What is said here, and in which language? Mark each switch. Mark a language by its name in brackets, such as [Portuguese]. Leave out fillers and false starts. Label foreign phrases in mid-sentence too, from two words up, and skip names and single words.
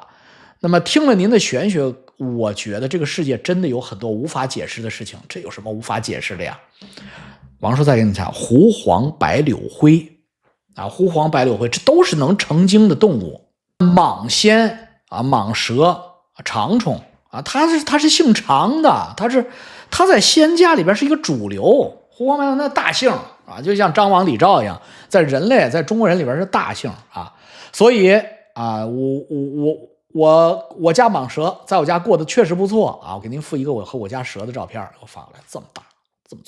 [Chinese] 那麼聽了您的玄學，我覺得這個世界真的有很多無法解釋的事情，這有什麼無法解釋的呀？王叔再給你講，狐黃白柳灰啊，狐黃白柳灰，這都是能成精的動物。蟒仙啊，蟒蛇、長蟲啊，它是姓長的，它在仙家裡邊是一個主流。狐黃白柳那大姓啊，就像張王李趙一樣，在中國人裡邊是大姓啊。所以啊，我家蟒蛇在我家過得確實不錯啊。我給您附一個我和我家蛇的照片，我發過來，這麼大，這麼粗。